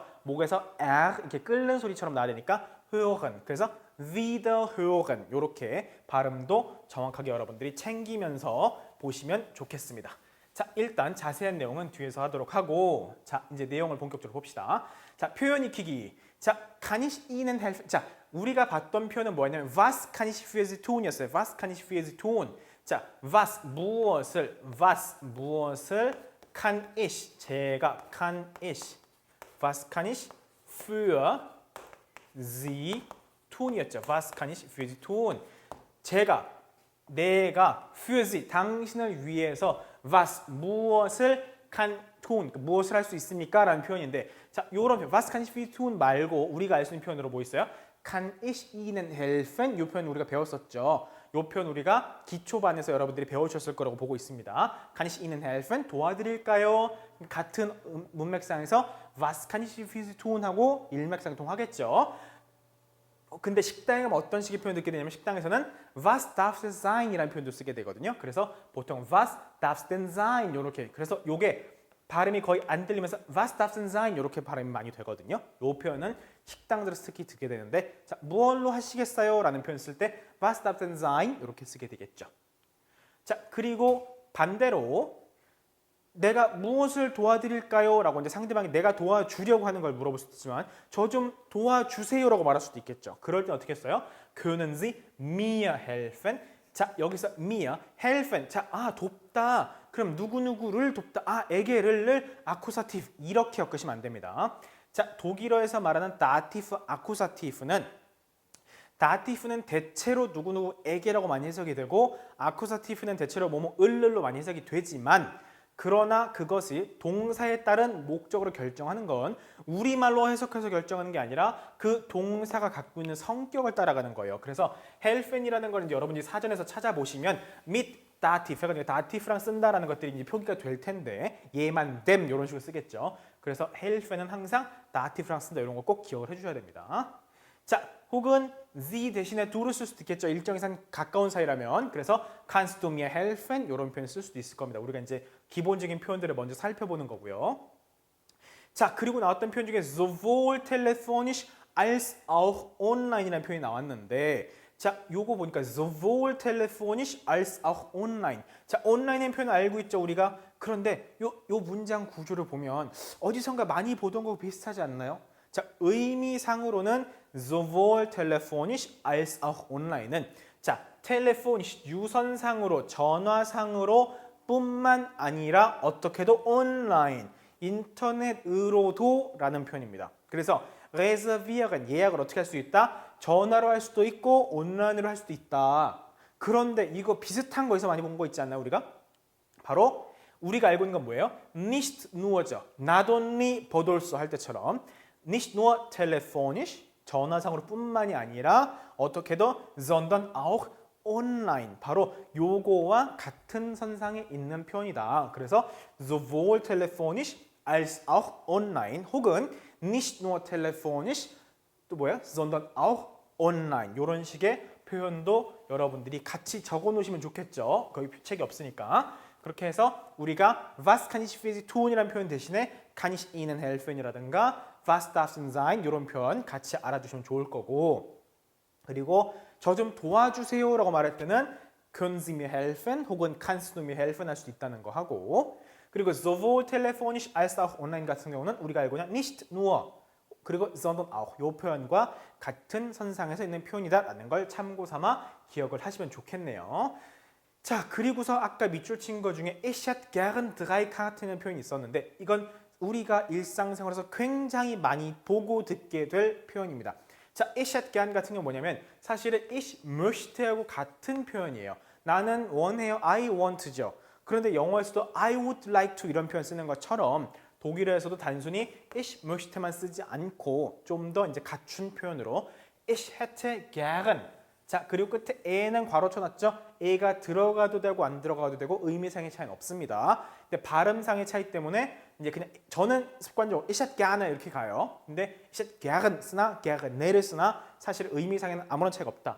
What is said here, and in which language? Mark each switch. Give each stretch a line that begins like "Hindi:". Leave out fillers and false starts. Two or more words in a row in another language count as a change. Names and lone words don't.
Korean: 목에서 R 이렇게 끓는 소리처럼 나야 되니까 hören. 그래서 Wiederhören 이렇게 발음도 정확하게 여러분들이 챙기면서 보시면 좋겠습니다. 자, 일단 자세한 내용은 뒤에서 하도록 하고 자, 이제 내용을 본격적으로 봅시다. 자, 표현 익히기. 자,
German: kann ich Ihnen helfen?
Korean: 자, 우리가 봤던 표현은 뭐였냐면
German: was kann ich für Sie tun이었어요. was kann ich für Sie tun? 자, was 무엇을 kann ich 제가 kann ich was kann ich für Sie tun이었죠. was kann ich für Sie tun? 내가 für Sie
Korean: 당신을 위해서
German: was 무엇을 kann tun
Korean: 무엇을 할 수 있습니까? 라는 표현인데 자, 요런 표현
German: was kann ich für Sie tun
Korean: 말고 우리가 알 수 있는 표현으로 뭐 있어요?
German: kann ich Ihnen helfen?
Korean: 요 표현 우리가 배웠었죠. 요 표현 우리가 기초반에서 여러분들이 배우셨을 거라고 보고 있습니다.
German: kann ich Ihnen helfen?
Korean: 도와드릴까요? 같은 문맥상에서
German: was kann ich für Sie tun?
Korean: 하고 일맥상통하겠죠. 근데 식당에 가면 어떤 식의 표현을 듣게 되냐면 식당에서는
German: was darf es sein?
Korean: 이라는 표현도 쓰게 되거든요.
German: 그래서 보통 was darf es denn sein?
Korean: 요렇게 그래서 요게 발음이 거의 안 들리면서
German: was darf es denn sein?
Korean: 요렇게 발음이 많이 되거든요. 요 표현은 식당들에서 특히 듣게 되는데 자, 무얼로 하시겠어요?
German: 라는 표현 쓸 때 was darf es denn sein?
Korean: 요렇게 쓰게 되겠죠. 자, 그리고 반대로 내가 무엇을 도와드릴까요? 라고 이제 상대방이 내가 도와주려고 하는 걸 물어볼 수도 있지만 저 좀 도와주세요 라고 말할 수도 있겠죠. 그럴 때 어떻게 써요?
German: Können Sie mir helfen?
Korean: 자, 여기서 mir, helfen. 자, 돕다. 그럼 누구누구를 돕다. 에게를 아쿠사티브. 이렇게 엮으시면 안 됩니다. 자, 독일어에서 말하는 다티프, 아쿠사티프는 대체로 누구누구에게라고 많이 해석이 되고 아쿠사티프는 대체로 을로 많이 해석이 되지만 그러나 그것이 동사에 따른 목적으로 결정하는 건 우리말로 해석해서 결정하는 게 아니라 그 동사가 갖고 있는 성격을 따라가는 거예요. 그래서 helfen이라는 걸 이제 여러분이 사전에서 찾아보시면
German: mit dativ,
Korean: datif랑 쓴다라는 것들이 이제 표기가 될 텐데 얘만 them 이런 식으로 쓰겠죠. 그래서 helfen은 항상 datif랑 쓴다 이런 거 꼭 기억을 해주셔야 됩니다. 자, 혹은 sie 대신에 do를 쓸 수도 있겠죠. 일정 이상 가까운 사이라면.
German: 그래서 kannst du mir helfen?
Korean: 이런 표현 쓸 수도 있을 겁니다. 우리가 이제 기본적인 표현들을 먼저 살펴보는 거고요. 자, 그리고 나왔던 표현 중에
German: sowohl telefonisch als auch online이라는
Korean: 표현이 나왔는데 자, 요거 보니까
German: sowohl telefonisch als auch online.
Korean: 자, 온라인의 표현 알고 있죠, 우리가? 그런데 요 문장 구조를 보면 어디선가 많이 보던 거 비슷하지 않나요? 자, 의미상으로는
German: sowohl telefonisch als auch online은
Korean: 자, telefonisch 유선상으로 전화상으로 뿐만 아니라 어떻게도 온라인 인터넷으로도 라는 표현입니다. 그래서 reservieren 예약을 어떻게 할 수 있다? 전화로 할 수도 있고 온라인으로 할 수도 있다. 그런데 이거 비슷한 거에서 많이 본 거 있지 않나요, 우리가? 바로 우리가 알고 있는 건 뭐예요?
German: nicht nur죠.
English: not only but also
Korean: 할 때처럼
German: nicht nur telefonisch
Korean: 전화상으로 뿐만이 아니라 어떻게도
German: sondern auch online
Korean: 바로 요거와 같은 선상에 있는 표현이다. 그래서
German: sowohl telefonisch als auch online
Korean: 혹은
German: nicht nur telefonisch
Korean: 또 뭐야?
German: sondern auch online
Korean: 이런 식의 표현도 여러분들이 같이 적어 놓으시면 좋겠죠. 거기 책이 없으니까. 그렇게 해서 우리가
German: was kann ich für Sie tun이라는
Korean: 표현 대신에
German: kann ich Ihnen helfen이라든가 was darf denn sein
Korean: 이런 표현 같이 알아두시면 좋을 거고 그리고 저 좀 도와주세요라고 말할 때는
German: können Sie mir helfen
Korean: 혹은
German: kannst du mir helfen
Korean: 할 수도 있다는 거 하고 그리고
German: sowohl telefonisch als auch online
Korean: 같은 경우는 우리가 알고 있는
German: nicht nur
Korean: 그리고
German: sondern auch
Korean: 이 표현과 같은 선상에서 있는 표현이다라는 걸 참고 삼아 기억을 하시면 좋겠네요. 자, 그리고서 아까 밑줄 친 거 중에
German: ich hätte gern drei Karten이라는
Korean: 표현이 있었는데 이건 우리가 일상생활에서 굉장히 많이 보고 듣게 될 표현입니다. 자,
German: ich hätte gern
Korean: 같은 경우 뭐냐면 사실은
German: ich möchte하고
Korean: 같은 표현이에요. 나는 원해요.
English: I want죠.
Korean: 그런데 영어에서도
English: I would like to
Korean: 이런 표현 쓰는 것처럼 독일어에서도 단순히
German: ich möchte만
Korean: 쓰지 않고 좀 더 이제 갖춘 표현으로
German: ich hätte gern.
Korean: 자, 그리고 끝에 에는 괄호 쳐놨죠? 에가 들어가도 되고 안 들어가도 되고 의미상의 차이는 없습니다. 근데 발음상의 차이 때문에 이제 그냥 저는 습관적으로
German: ich hätte gerne
Korean: 이렇게 가요. 근데
German: ich hätte gern
Korean: 쓰나 gerne를 쓰나 사실 의미상에는 아무런 차이가 없다.